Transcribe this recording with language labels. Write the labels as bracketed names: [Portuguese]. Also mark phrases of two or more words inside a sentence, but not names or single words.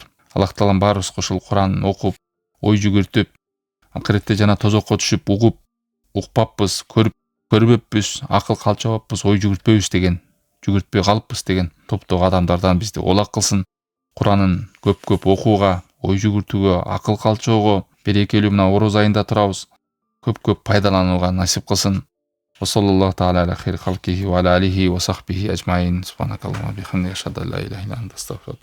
[Kyrgyz] Аллах Таалам баарыбызга ушул Куранын окуп, ой жүгүртүп, акыретте жана тозокко түшүп угуп, укпаппыз, көрбөппүз, акыл калчабаппыз, ой жүгүртпөйбүз деген, жүгүртпөй калыппыз деген топтогу адамдардан бизди олак кылсын. Куранын көп окууга, ой жүгүртүүгө, акыл калчоого, берекелүү мына ороз айында турабыз, көп пайдаланууга насип кылсын. [Arabic] وصلى الله تعالى على خير خلقه وعلى آله وصحبه أجمعين. سبحانك اللهم بحمدك أشهد أن لا إله إلا أنت أستغفرك